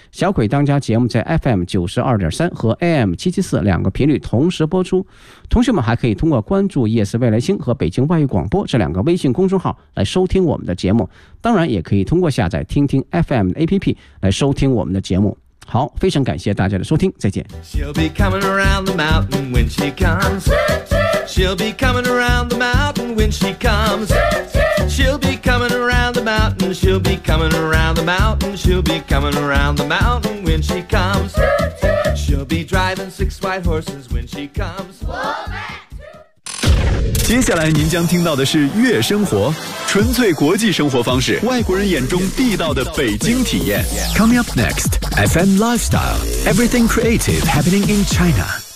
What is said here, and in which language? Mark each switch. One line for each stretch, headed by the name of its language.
Chinese: 小鬼当家节目在 FM92.3 和 AM774 两个频率同时播出。同学们还可以通过关注夜思未来星和北京外语广播这两个微信公众号来收听我们的节目。当然也可以通过下载听听 FM 的 APP 来收听我们的节目。好，非常感谢大家的收听，再见。
English: She'll be coming around the mountain when she comes. She'll be coming around the mountain when she comes. She'll be coming around the mountain. She'll be coming around the mountain. She'll be coming around the mountain when she comes. She'll be driving 6 white horses when she comes.
Chinese: 接下来您将听到的是月生活，纯粹国际生活方式，外国人眼中地道的北京体验。
English: Coming up next, FM Lifestyle, Everything Creative Happening in China.